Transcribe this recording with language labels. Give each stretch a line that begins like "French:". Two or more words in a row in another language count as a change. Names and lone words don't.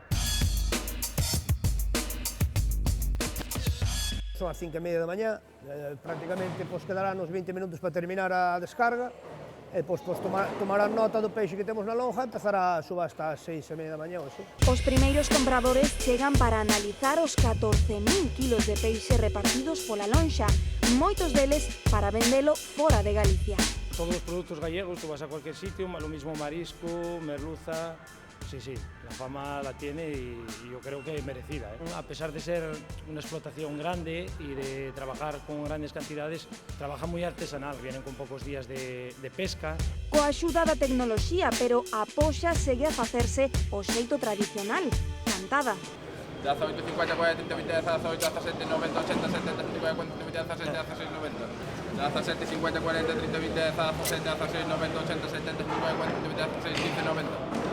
Galician: Son as 5:30 da mañá, prácticamente quedarán uns 20 minutos para terminar a descarga, e depois tomarán nota do peixe que temos na lonja e empezará a subasta ás 6:30 da mañá. Os primeiros compradores chegan para analizar os 14.000 kilos de peixe repartidos pola lonxa, moitos deles para vendelo fora de Galicia. Todos os produtos gallegos,
Spanish: tú vas a cualquier sitio, lo mismo marisco, merluza. Sí, la fama la tiene y yo creo que es merecida. A pesar de ser una explotación grande y de trabajar con grandes cantidades, trabaja muy artesanal, vienen con pocos días de pesca.
Galician: Coa axuda da tecnoloxía, pero a poxa segue a facerse o xeito tradicional, cantada. 18, 50, 40, 30, 20, 18, 17, 90, 80, 70, 50, 17, 16, 90. 17, 50, 40, 30, 20, 17, 16, 90, 80, 70, 50, 16, 15, 90.